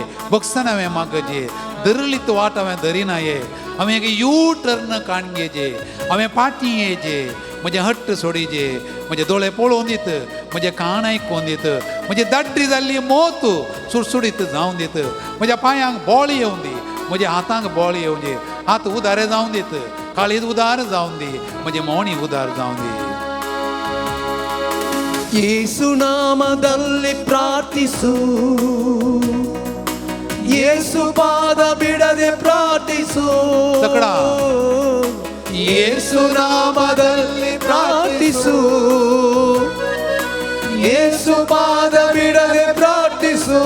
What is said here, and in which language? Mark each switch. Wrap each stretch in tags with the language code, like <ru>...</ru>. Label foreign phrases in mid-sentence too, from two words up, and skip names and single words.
<kok>बक्षण हांवें मागजे, धरलीत वाट हांवें धरिनाये, हांवें एक यू टर्न काणगेजे, हांवें पाटी येजे, म्हजे हट्ट सोडीजे, म्हजे दोळे पळोवन दीत, म्हजे कान आयकून दीत, म्हजी दाड्डी जाल्ली मोत सुडसुडीत जावन दीत, म्हज्या पांयांक बोळ येवं दी, म्हज्या हातांक बोळ येवं दी, हात उदारे जावन दीत, काळीज उदार जावन दी, म्हजे मोणी उदार जावन दी.</kok> <kn>ಯೇಸು ನಾಮದಲ್ಲಿ ಪ್ರಾರ್ಥಿಸು, ಯೇಸು ಪಾದ ಬಿಡದೆ ಪ್ರಾರ್ಥಿಸು. ತಕಡ. ಯೇಸು ನಾಮದಲ್ಲಿ ಪ್ರಾರ್ಥಿಸು, ಯೇಸು ಪಾದ ಬಿಡದೆ ಪ್ರಾರ್ಥಿಸು.</kn>